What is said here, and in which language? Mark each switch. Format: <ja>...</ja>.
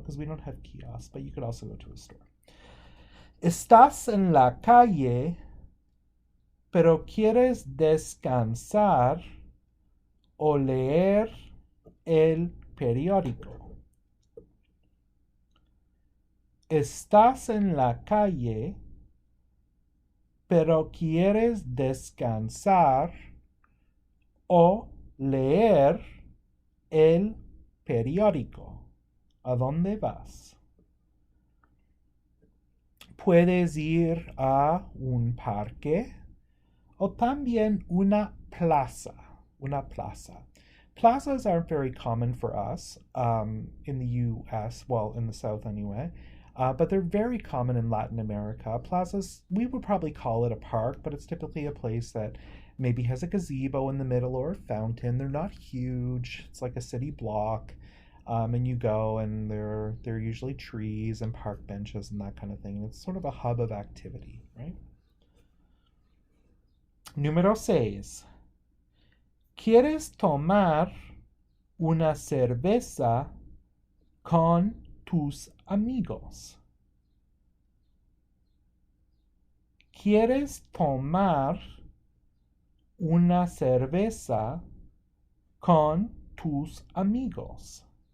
<en>Because we don't have kiosks, but you could also go to a store.</en> <es>Estás en la calle, pero quieres descansar o leer el periódico. Estás en la calle, pero quieres descansar o leer el periódico. ¿A dónde vas? Puedes ir a un parque o también una plaza. Una plaza.</es> <en>Plazas aren't very common for us in the US, well, in the South anyway, but they're very common in Latin America. Plazas, we would probably call it a park, but it's typically a place that maybe has a gazebo in the middle or a fountain. They're not huge. It's like a city block. And you go and there are usually trees and park benches and that kind of thing. It's sort of a hub of activity, right?</en> <es>Número 6. ¿Quieres tomar una cerveza con tus amigos? ¿Quieres tomar una cerveza con tus amigos?</es>